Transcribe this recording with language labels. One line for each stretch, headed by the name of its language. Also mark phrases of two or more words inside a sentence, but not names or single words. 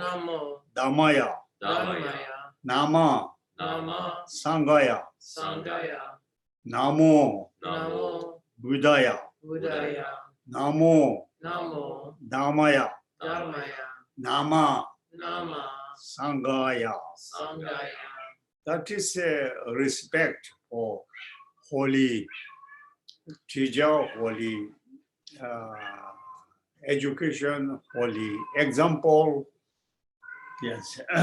Pali: Namo Dhammaya. Dharmaya. Nama Nama Sangaya. Sangaya. Namo Namo Buddhaya. Buddhaya. Namo Namo Dhammaya. Dharmaya. Nama Nama Sangaya. Sangaya.
English: That is a respect for holy teacher, holy education, holy example. Yes.